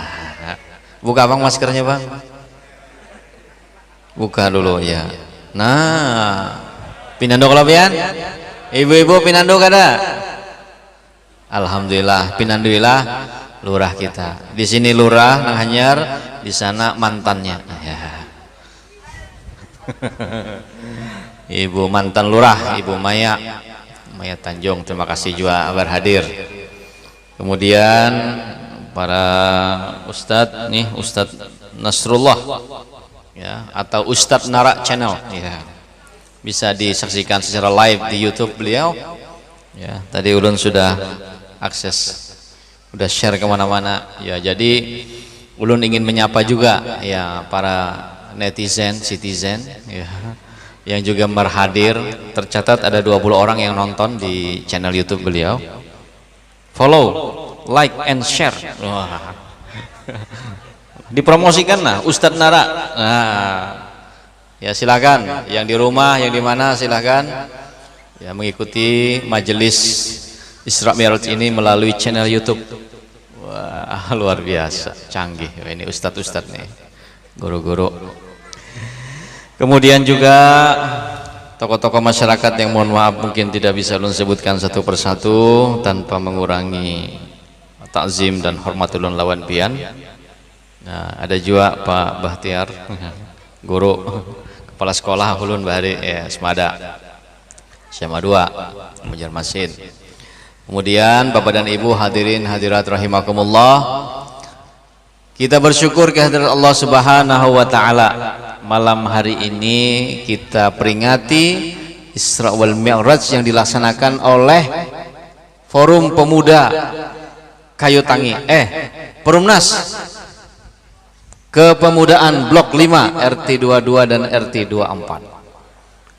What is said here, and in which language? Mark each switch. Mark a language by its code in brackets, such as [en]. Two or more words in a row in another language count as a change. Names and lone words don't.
[bjn] Buka Bang maskernya Bang. Buka dulu ya. Nah, pinando kelapian? Ibu-ibu pinando kada? Alhamdulillah, pinanduillah. Lurah kita di sini lurah Nang Hanyar, di sana mantannya ya. [id] Ibu mantan lurah, Ibu Maya Tanjung, terima kasih juga berhadir. Kemudian para ustadz nih, Ustadz Nasrullah ya, atau Ustadz Nara Channel ya, bisa disaksikan secara live di YouTube beliau ya. [bjn] Tadi ulun sudah akses, udah share kemana-mana ya. Jadi ulun ingin menyapa juga ya para netizen, citizen ya, yang juga berhadir. [id] Tercatat ada 20 orang yang nonton di channel YouTube beliau. [en] Follow, like and share. [id] Wah. Dipromosikan lah Ustadz Nara. Nah, ya silakan yang di rumah, yang di mana silakan ya mengikuti majelis Isra Mi'raj ini melalui channel YouTube. Wah, luar biasa, canggih ini ustadz-ustadz nih, guru-guru. Kemudian juga tokoh-tokoh masyarakat yang mohon maaf mungkin tidak bisa ulun sebutkan satu persatu tanpa mengurangi takzim dan hormat ulun lawan pian. Nah, ada juga Pak Bahtiar, guru kepala sekolah ulun bahari ya, Semada SMA 2 Banjarmasin. Kemudian Bapak dan Ibu hadirin hadirat rahimakumullah, kita bersyukur kehadirat Allah [ar] سبحانه وتعالى. [id] Malam hari ini kita peringati Isra wal Mi'raj yang dilaksanakan oleh Forum Pemuda Kayu-Tangi, Perumnas Kepemudaan Blok 5 RT 22 dan RT 24.